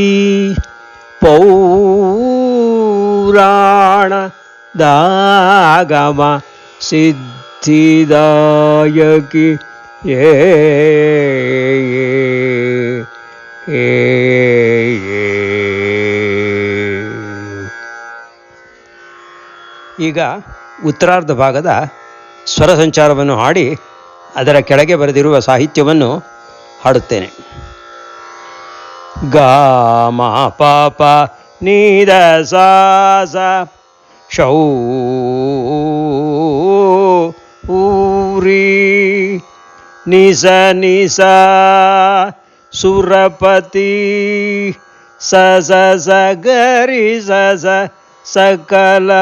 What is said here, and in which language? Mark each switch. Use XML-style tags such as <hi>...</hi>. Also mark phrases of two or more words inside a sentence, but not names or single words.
<sa>ಪೌರಾಣ ದಾಗಮ ಸಿದ್ಧಿದಾಯಕಿ</sa> <kn>ಏ ಈಗ ಉತ್ತರಾರ್ಧ ಭಾಗದ ಸ್ವರ ಸಂಚಾರವನ್ನು ಹಾಡಿ ಅದರ ಕೆಳಗೆ ಬರೆದಿರುವ ಸಾಹಿತ್ಯವನ್ನು ಹಾಡುತ್ತೇನೆ. ಗ ಮ ಪ ಪ ನಿ ದ ಸ ಸ ಶೌ ಊರಿ ನಿ ಸ ನಿ ಸ ಸುರಪತಿ ಸ ಸ ಸ ಗರಿ ಸ ಸ ಸಕಲ</kn>